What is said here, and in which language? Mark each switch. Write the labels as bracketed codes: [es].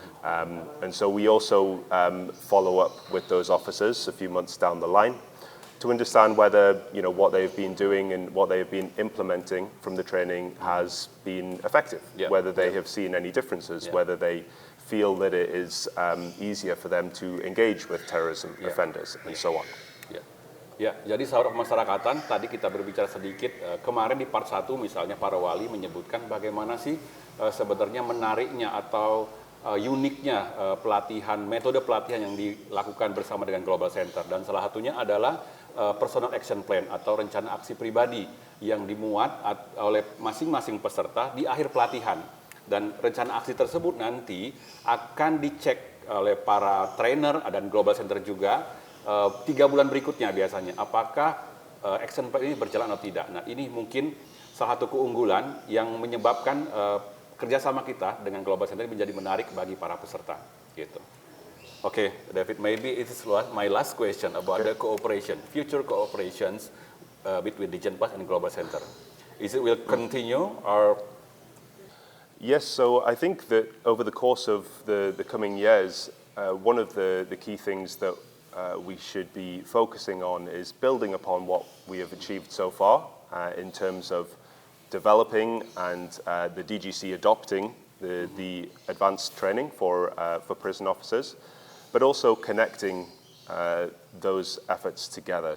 [en] And so we also follow up with those officers a few months down the line to understand whether what they've been doing and what they've been implementing from the training has been effective, whether they have seen any differences, whether they feel that it is easier for them to engage with terrorism offenders, and so on. [id] Ya, jadi sahabat pemasyarakatan, tadi kita berbicara sedikit, kemarin di part 1 misalnya para wali menyebutkan bagaimana sih sebenarnya menariknya atau uniknya pelatihan, metode pelatihan yang dilakukan bersama dengan Global Center. Dan salah satunya adalah personal action plan atau rencana aksi pribadi yang dimuat oleh masing-masing peserta di akhir pelatihan. Dan rencana aksi tersebut nanti akan dicek oleh para trainer dan Global Center juga 3 bulan berikutnya biasanya, apakah action plan ini berjalan atau tidak. Nah, ini mungkin salah satu keunggulan yang menyebabkan kerjasama kita dengan Global Center menjadi menarik bagi para peserta. Gitu. [en] Okay, David, maybe it is my last question about the cooperation, future cooperations between DijenPas and Global Center. Is it will continue or? Yes, so I think that over the course of the coming years, one of the key things that we should be focusing on is building upon what we have achieved so far in terms of developing and the DGC adopting the advanced training for prison officers, but also connecting those efforts together.